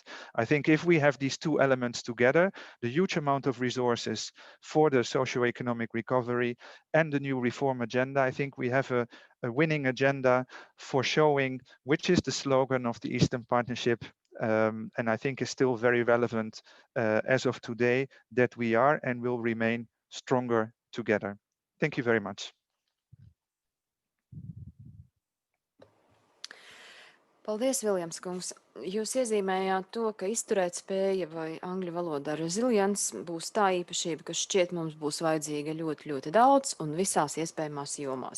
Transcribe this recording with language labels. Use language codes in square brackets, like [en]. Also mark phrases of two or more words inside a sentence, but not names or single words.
[en] I think if we have these two elements together, the huge amount of resources for the socio-economic recovery and the new reform agenda, I think we have a winning agenda for showing which is the slogan of the Eastern Partnership, and I think is still very relevant as of today, that we are and will remain stronger together. Thank you very much. [lv] Paldies, Viljams kungs. Jūs iezīmējāt to, ka izturēt spēja vai angļu valodā resilience būs tā īpašība, kas šķiet mums būs vajadzīga ļoti, ļoti daudz un visās iespējamās jomās.